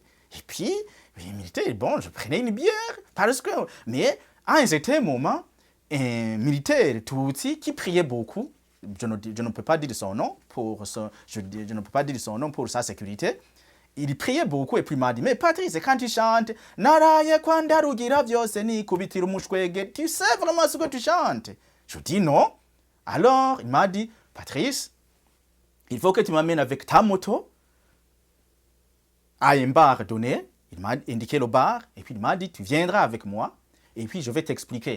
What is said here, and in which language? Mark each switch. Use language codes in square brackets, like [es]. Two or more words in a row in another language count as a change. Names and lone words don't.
[fr] Et puis, les militaires, bon, je prenais une bière, parce que, mais à un certain moment, un militaire Tutsi qui priait beaucoup, je ne peux pas dire son nom je ne peux pas dire son nom pour sa sécurité, il priait beaucoup et puis il m'a dit, mais Patrice, quand tu chantes, [rn] Naraye kwandarugira vyose ni kubitira umushwege, [fr] tu sais vraiment ce que tu chantes? Je dis non. Alors, il m'a dit, Patrice, il faut que tu m'amènes avec ta moto à un bar donné. Il m'a indiqué le bar et puis il m'a dit, tu viendras avec moi et puis je vais t'expliquer.